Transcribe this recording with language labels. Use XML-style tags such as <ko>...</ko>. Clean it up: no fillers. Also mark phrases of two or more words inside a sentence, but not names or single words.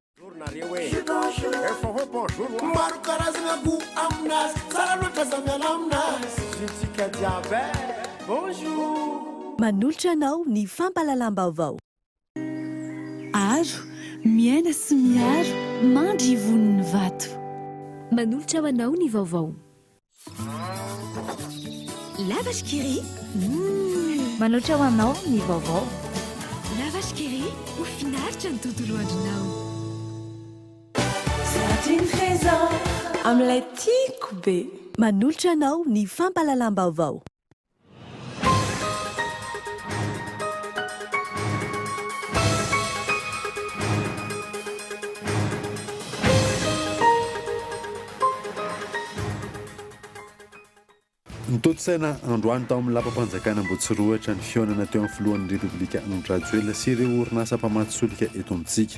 <fr>Bonjour.</fr> <mg>Manolotra anao ny fampalalam-baovao. Aro, miaina sy miaro, mandry voniny vato. Manolotra ho anao ny vaovao.</mg> <fr>La vache qui rit.</fr> <mg>Manolotra ho anao ny vaovao.</mg> <fr>La vache qui rit,</fr> <mg>ho finaritra ny tontolo andronao. Amin'ilay tiako be. Manolotra anao ny fampalalam-baovao. Nitotsaina androany tao amin'ny lapam-panjakana Ambohitsirohatra ny fionana teo amin'ny filohan'ny Repoblika Andrajoelina sy ireo orinasa mpamatsy-solika eto amintsika.</mg>